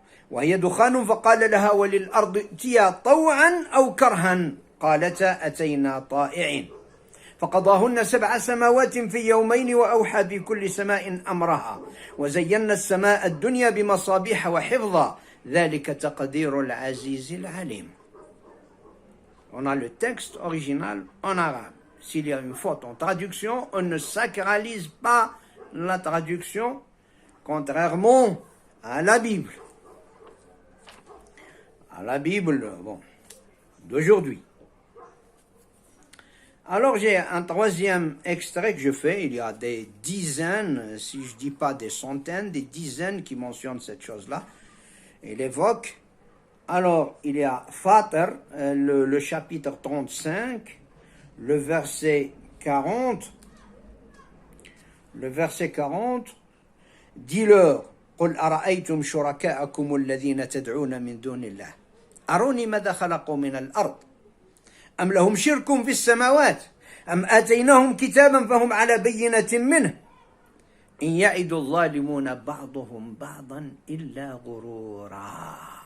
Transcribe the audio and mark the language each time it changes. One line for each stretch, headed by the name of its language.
Arabic: وهي دخان فقال لها وللأرض ائتيا طوعا أو كرها قالتا أتينا طائعين فقضاهن 7 سماوات في يومين وأوحى في كل سماء أمرها وزينا السماء الدنيا بمصابيح وحفظا ذلك تقدير العزيز العليم.
French: On a le texte original en arabe. S'il y a une faute en traduction, on ne sacralise pas la traduction, contrairement à la Bible. À la Bible, d'aujourd'hui. Alors j'ai un 3e extrait que je fais, il y a des dizaines, si je ne dis pas des centaines, des dizaines qui mentionnent cette chose-là, et l'évoquent. Alors il y a Fatir, le chapitre 35, le verset 40, dis-leur,
Arabic: قل أرأيتم شركاءكم الذين تدعون من دون الله أروني ماذا خلقوا من الأرض أم لهم شرك في السماوات أم آتيناهم كتابا فهم على بينة منه إن يعد الظالمون بعضهم بعضا إلا غرورا.